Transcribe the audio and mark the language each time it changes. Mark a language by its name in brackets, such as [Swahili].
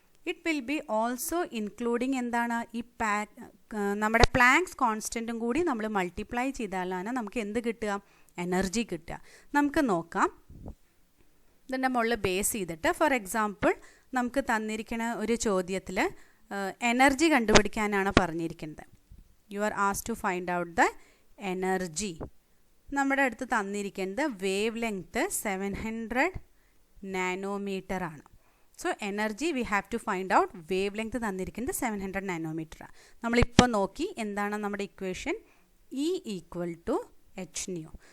[English] it will be also including [Malayalam] എന്താണ്? ഈ നമ്മുടെ പ്ലാങ്ക്സ് കോൺസ്റ്റൻറ്റും കൂടി നമ്മൾ മൾട്ടിപ്ലൈ ചെയ്താലാണ് നമുക്ക് എന്ത് കിട്ടുക? എനർജി കിട്ടുക. നമുക്ക് നോക്കാം. ഇതിൻ്റെ മുകളിൽ ബേസ് ചെയ്തിട്ട് ഫോർ എക്സാമ്പിൾ നമുക്ക് തന്നിരിക്കുന്ന ഒരു ചോദ്യത്തിൽ എനർജി കണ്ടുപിടിക്കാനാണ് പറഞ്ഞിരിക്കുന്നത്. [English] You are asked to find out the energy. [Malayalam] നമ്മുടെ അടുത്ത് തന്നിരിക്കുന്നത് വേവ് ലെങ്ത്ത് 700 നാനോമീറ്റർ ആണ്. [English] so energy we have to find out wavelength [Malayalam] തന്നിരിക്കുന്നത് [English] 700 nanometre. [Malayalam] നമ്മളിപ്പോൾ നോക്കി എന്താണ് നമ്മുടെ equation E equal to H new.